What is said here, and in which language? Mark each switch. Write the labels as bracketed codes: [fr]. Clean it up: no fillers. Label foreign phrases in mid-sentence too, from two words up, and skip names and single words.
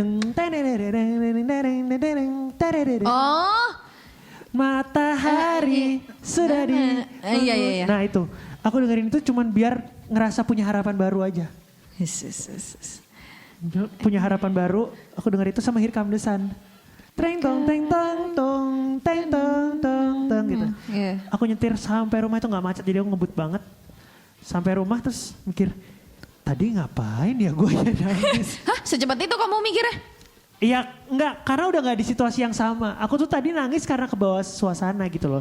[id] Oh. Matahari sudah di. Iya. Nah itu, aku dengerin itu cuman biar ngerasa punya harapan baru aja. Punya harapan baru, aku denger itu sama Here Come the Sun. Teng tong teng tong tong teng tong tong tong gitu. Aku nyetir sampai rumah itu nggak macet, jadi aku ngebut banget. Sampai rumah terus mikir, tadi ngapain ya gue ya nangis. Hah, secepat itu kamu mikirnya? Iya, enggak, karena udah gak di situasi yang sama. Aku tuh tadi nangis karena ke bawah suasana gitu loh.